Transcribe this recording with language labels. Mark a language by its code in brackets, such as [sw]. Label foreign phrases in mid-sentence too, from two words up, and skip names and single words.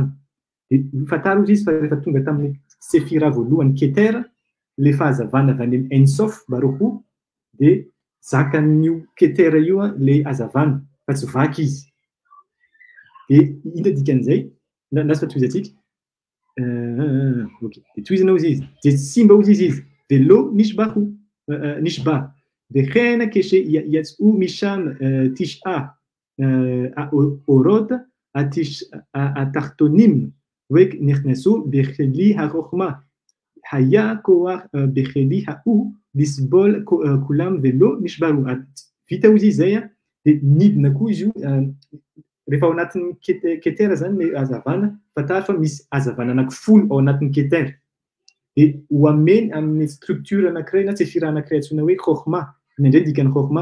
[mg] Fataro izy fa rehefa tonga tamin'ny Sefira voalohany Keter, le fahazavana avy any En Sof Baruchu dia zakan'io Keter io le hazavana fa tsy vaky izy. Dia ina dikan'izay, lasa fa toizatsika. Dia toizana izy dia simba izy [he] ולא נשבר וכן כשיצאו משם 9 האורות התחתונים ונכנסו בכלי החוכמה היה כוח בכלי ההוא לסבול כולם ולא נשברו. [mg] Vita izy zay dia nidina koa izy io rehefa ao anatin'ny ketera zany le hazavana fatary fa misy hazavana anakifolo ao anatin'ny ketera de hoameny amin'ny structure anankiray na tsefira anankiray antsoina hoe chokhma indray dikany chokhma